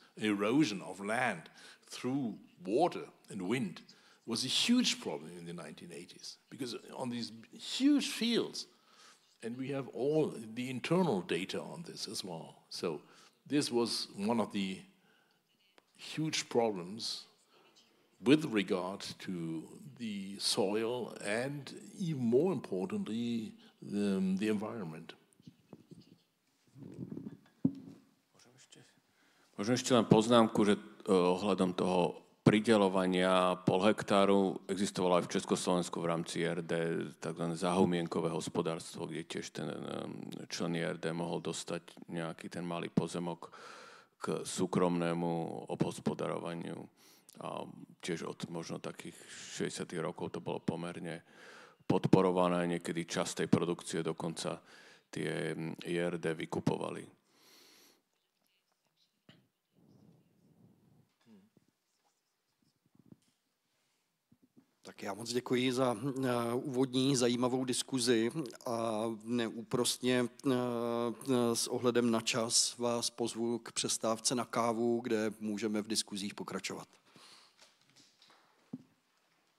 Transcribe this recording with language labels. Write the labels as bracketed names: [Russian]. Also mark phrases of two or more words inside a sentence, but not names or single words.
[English] Erosion of land through water and wind was a huge problem in the 1980s, because on these huge fields, and we have all the internal data on this as well. So this was one of the huge problems with regard to the soil and, even more importantly, the environment. [Slovak] Možno ešte len poznámku, že ohľadom toho prideľovania pol hektáru existovalo aj v Československu v rámci RD tzv. Zahumienkové hospodárstvo, kde tiež ten člen RD mohol dostať nejaký ten malý pozemok k súkromnému obhospodarovaniu. A tiež od možno takých 60. rokov to bolo pomerne podporované, niekedy časť tej produkcie dokonca tie IRD vykupovali. [Czech] Tak já moc děkuji za úvodní zajímavou diskuzi a neúprostně s ohledem na čas vás pozvu k přestávce na kávu, kde můžeme v diskuzích pokračovat.